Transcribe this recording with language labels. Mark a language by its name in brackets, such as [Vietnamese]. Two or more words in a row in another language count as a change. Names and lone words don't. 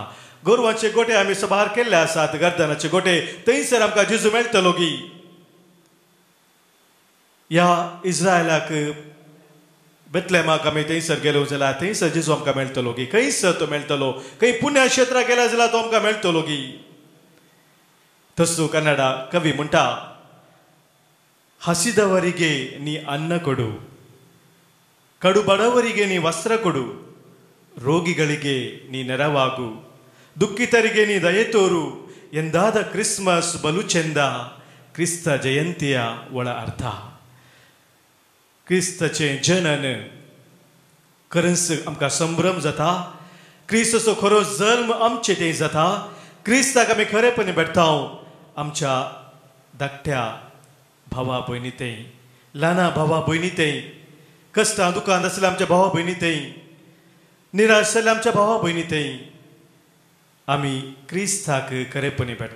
[Konkani] गोरवांचे गोटे आमी सभार केल्ले आसात गर्दनाचे गोटे थंयसर आमकां जेजू मेळटलो गी. ह्या इस्रायलाक बेतलेमाक आमी थंयसर गेलो जाल्यार थंयसर जेजू आमकां मेळटलो गी. खंयसर तो मेळटलो खंय पुण्यक्षेत्राक गेला जाल्यार तो आमकां मेळटलो गी. तसो कन्नडा कवी म्हणटा [Kannada] ಹಸಿದವರಿಗೆ ನೀ ಅನ್ನ ಕೊಡು ಕಡು ಬಡವರಿಗೆ ನೀ ವಸ್ತ್ರ ಕೊಡು ರೋಗಿಗಳಿಗೆ ನೀ ನೆರವಾಗು ದುಃಖಿತರಿಗೆ ನೀ ದಯೆ ತೋರು ಎಂದಾದ ಕ್ರಿಸ್ಮಸ್ ಬಲು ಚೆಂದ ಕ್ರಿಸ್ತ ಜಯಂತಿಯ ಒಳ ಅರ್ಥ. [Konkani] क्रिस्ताचे जनन खरंच आमकां संभ्रम जाता. क्रिस्ताचो खरो जल्म आमचे थंय जाता. क्रिस्ताक आमी खरेपणी भेटता आमच्या धाकट्या भावा भयणी थंय ल्हाना भावा भयणी थंय कश्टां दुखांत आसल्या आमच्या भावा भयणी थंय निराश जाल्ल्या आमच्या भावा भयणी थंय आमी क्रिस्ताक खरेपणी भेटता.